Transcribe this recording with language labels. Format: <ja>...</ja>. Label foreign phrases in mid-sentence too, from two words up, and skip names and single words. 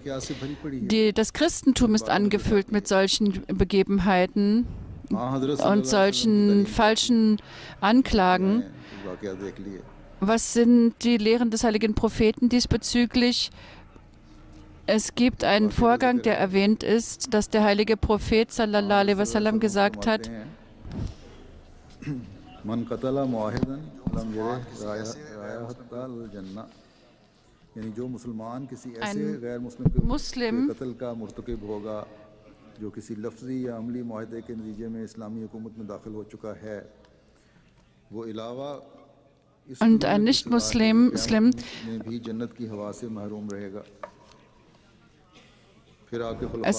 <de>Das Christentum ist angefüllt mit solchen Begebenheiten und solchen falschen Anklagen. Was sind die Lehren des heiligen Propheten diesbezüglich? Es gibt einen Vorgang, der erwähnt ist, dass der heilige Prophet</de> <ar>صلى الله عليه وسلم</ar> <de>gesagt hat, ein Muslim, und ein Nicht-Muslim Es</de>